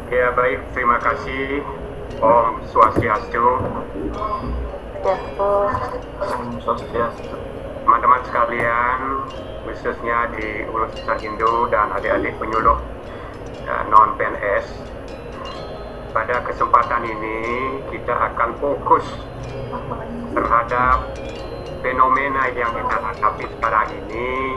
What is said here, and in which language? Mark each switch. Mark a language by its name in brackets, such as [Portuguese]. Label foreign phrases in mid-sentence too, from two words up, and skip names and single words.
[Indonesian] Ya baik, terima kasih. [Sanskrit] Om Swastiastu. [Indonesian] Ya, oh, Swastiastu. Teman-teman sekalian, khususnya di urusan Hindu dan adik-adik penyuluh dan non-PNS. Pada kesempatan ini kita akan fokus terhadap fenomena yang kita hadapi sekarang ini.